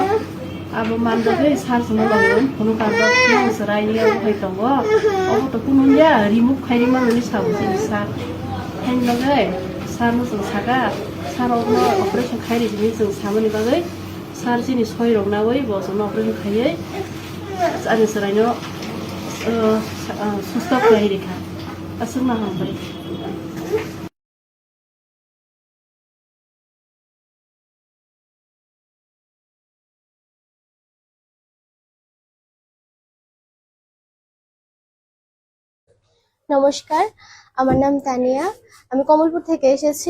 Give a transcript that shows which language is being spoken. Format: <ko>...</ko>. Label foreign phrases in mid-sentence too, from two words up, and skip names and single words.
<trp>अब मानदगै सार जों लागोन कोनो कान्दा सरायनि फायतावो अब त कुनुया रिमुभ खायरिमानि साबुसि सार हेनलगै सारनो जों सागा सारावनो अपारेशन खायरिनि जों सामनि बागै सार जिनि सय रंनावै बसनो अपारेशन खायै आरो सरायनो सुस्थ खायरिखा असुना हामबाय।</trp> <bn>নমস্কার, আমার নাম তানিয়া, আমি কমলপুর থেকে এসেছি।</bn>